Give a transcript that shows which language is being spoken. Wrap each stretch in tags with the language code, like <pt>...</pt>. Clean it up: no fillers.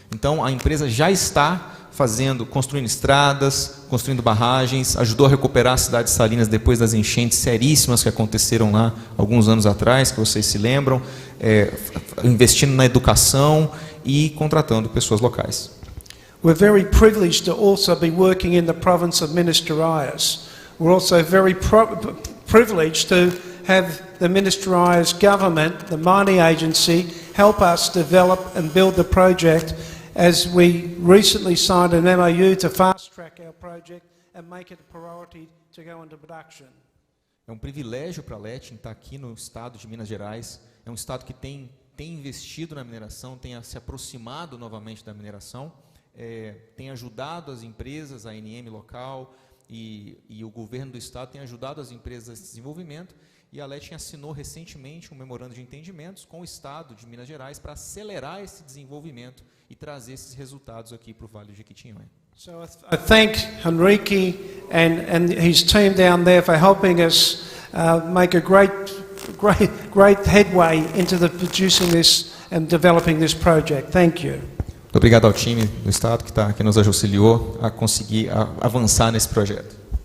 <pt>Então, a empresa já está construindo estradas, construindo barragens, ajudou a recuperar a cidade de Salinas depois das enchentes seríssimas que aconteceram lá alguns anos atrás, que vocês se lembram, investindo na educação e contratando pessoas locais.</pt> <en>We're very privileged to also be working in the province of Minas Gerais. We're also very privileged to have the Minas Gerais government, the mining agency, help us develop and build the project, as we recently signed an MOU to fast-track our project and make it a priority to go into production.</en> <pt>É um privilégio para a Letting estar aqui no estado de Minas Gerais. É um estado que tem investido na mineração, tem se aproximado novamente da mineração, tem ajudado as empresas, a ANM local e o governo do estado tem ajudado as empresas a esse desenvolvimento. E a Letting assinou recentemente um memorando de entendimentos com o Estado de Minas Gerais para acelerar esse desenvolvimento e trazer esses resultados aqui para o Vale do Jequitinhonha.</pt> <en>So I thank Henrique and his team down there for helping us make a great headway into producing this and developing this project. Thank you.</en> <pt>Muito obrigado ao time do Estado que nos auxiliou a conseguir avançar nesse projeto.</pt>